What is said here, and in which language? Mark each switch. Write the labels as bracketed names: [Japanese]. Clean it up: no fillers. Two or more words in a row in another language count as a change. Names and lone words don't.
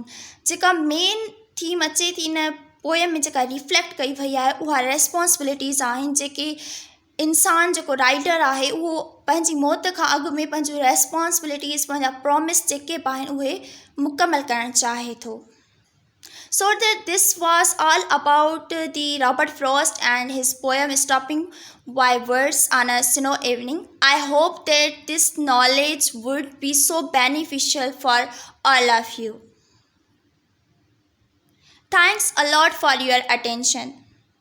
[Sindhi] जेका [English] main theme [Sindhi] अचे थी इन पोएम में जेका रिफ्लेक्ट कई वई आहे उहा रेस्पॉन्सिबिलिटीज़ आहिनि, जेके इंसान जेको राइडर आहे उहो पंहिंजी मौत खां अॻु में पंहिंजूं रेस्पॉन्सिबिलिटीज़, पंहिंजा प्रॉमिस जेके बि आहिनि उहे मुकमल करणु चाहे थो. [English] So that this was all about the Robert Frost and his poem Stopping by Words on a Snow Evening. I hope that this knowledge would be so beneficial for all of you. Thanks a lot for your attention.